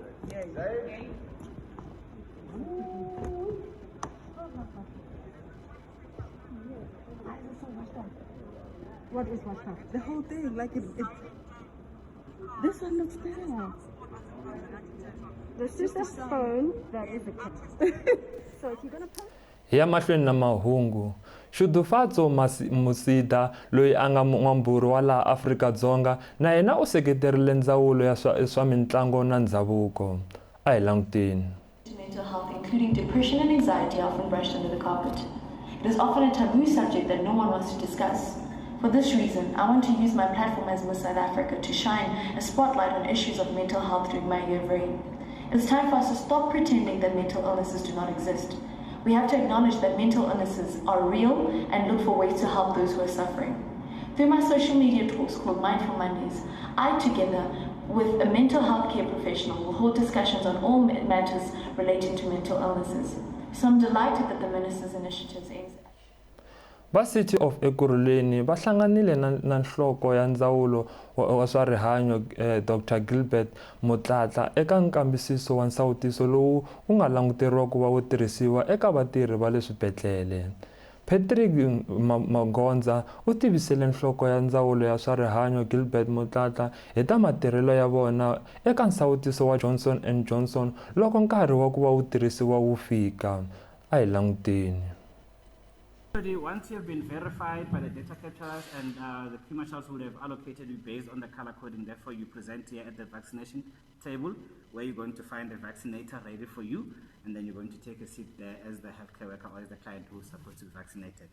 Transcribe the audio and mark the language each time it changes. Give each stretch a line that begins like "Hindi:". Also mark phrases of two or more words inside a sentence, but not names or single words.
English: Yay. What is washed up? The whole thing, like it this one looks better. This is a phone that is a cat. So if you're gonna post.
Tsonga: Hi ya mahlweni na mahungu. Xudufatso Musida loyi a nga n'wambhuri wa laha Afrika-Dzonga na yena u seketerile ndzawulo ya swa mitlangu na ndhavuko. A hi languteni.
English: Mental health, including depression and anxiety, are often brushed under the carpet. It is often a taboo subject that no one wants to discuss. For this reason, I want to use my platform as Miss South Africa to shine a spotlight on issues of mental health during my year of reign. It's time for us to stop pretending that mental illnesses do not exist. We have to acknowledge that mental illnesses are real and look for ways to help those who are suffering. Through my social media talks called Mindful Mondays, I, together with a mental health care professional, will hold discussions on all matters relating to mental illnesses. So I'm delighted that the Minister's initiatives aims at
Tsonga: Va City of Ekurhuleni va hlanganile na nhloko ya ndzawulo wa swa rihanyo Dr. Gilbert Motlatla eka nkambisiso wa nsawutiso lowu wu nga languteriwa ku va wu tirhisiwa eka vatirhi va le swibedhlele. Patrick Magonza u tivisele nhloko ya ndzawulo ya swa rihanyo Gilbert Motlatla hi ta matirhelo ya vona eka nsawutiso wa Johnson & Johnson loko nkarhi wa ku va wu tirhisiwa wu fika. A hi languteni.
English: Once you have been verified by the data capturers and the pre-marshals will have allocated you based on the color coding, therefore you present here at the vaccination table where you're going to find a vaccinator ready for you, and then you're going to take a seat there as the healthcare worker or as the client who is supposed to be vaccinated.